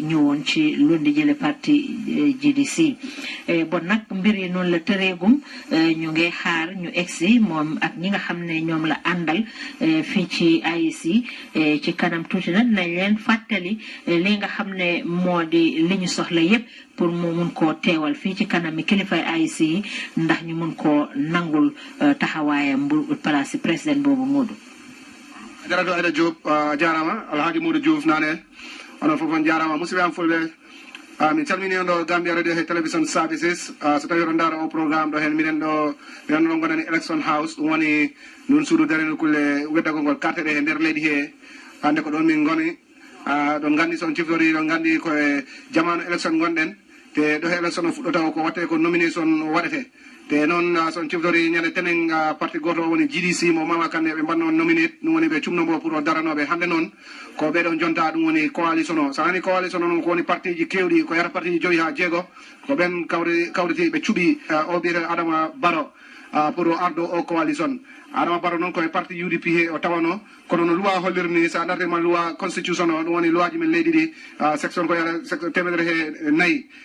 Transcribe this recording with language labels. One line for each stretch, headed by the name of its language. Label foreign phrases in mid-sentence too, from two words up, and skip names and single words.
Wolof: ñëwoon ci lundi jële parti GDC bon nag mbir yi noonu la tëreegum ñu ngi xaar ñu egsi moom ak ñi nga xam ne ñoom la àndal fii ci IEC ci kanam tuuti nag nañ leen fàttali li nga xam ne moo di li ñu soxla yépp pour mu mun koo teewal fii ci kanami kilifay IEC yi ndax ñu mun koo nangul taxawaayam bu
French: place président
Wolof: boobu Modou.
Fula: Jarato Aida Diop jarama Alhaji Modou Diouf nane onon fof on jarama musidɓe am fulɓe min calmini on ɗo Gambia radio he
English: television services
Fula: so tawi oɗon ndaara o programme ɗo hen minen ɗo gonani
English: election house
Fula: ɗum woni non suudu dareno kulle weddagol ngol karteɗe e nder leydi he hande ko ɗon min goni ɗon gandi son ciftori ɗon gandi koye jamanu élection gonɗen te ɗo he élection o fuɗɗota ko watte ko nomination waɗete te noon son ciftori ñande tenen parti goto o woni GDC mo Mama Kandeh ɓe mbanno nominate ɗum woni ɓe cumnombo pour o daranoɓe hande noon ko ɓeɗon jonta ɗum woni coalition o so hani coalition o noon ko woni parti ji kewɗi ko yata parti ji 5 ha 6 ko ɓen kawriti ɓe cuuɓi o ɓiyete Adama Barrow pour o ardo o coalition Adama Barrow noon koye parti UDP he o tawano kono no loi hollirni sa dartema
French: loi constitution
Fula: o ɗum woni loi ji men leydi ɗi section ko yata temedere he nayyi